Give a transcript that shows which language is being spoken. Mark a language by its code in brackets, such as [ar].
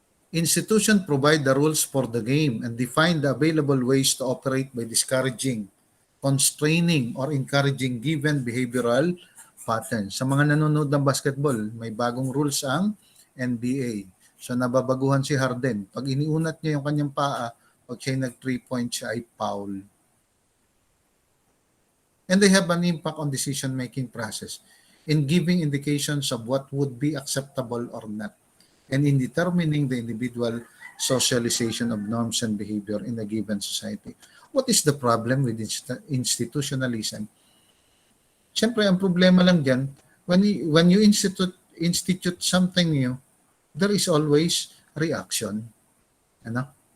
[en] Institutions provide the rules for the game and define the available ways to operate by discouraging, constraining, or encouraging given behavioral patterns. [tl] Sa mga nanonood ng basketball, may bagong rules ang NBA. So nababaguhan si Harden. Pag iniunat niya yung kanyang paa, pag siya nag 3 point siya ay foul. [en] And they have an impact on decision-making process in giving indications of what would be acceptable or not, and in determining the individual socialization of norms and behavior in a given society. What is the problem with institutionalism? [tl] Siyempre, ang problema lang dyan, [en] when you institute something new, there is always reaction. Ano?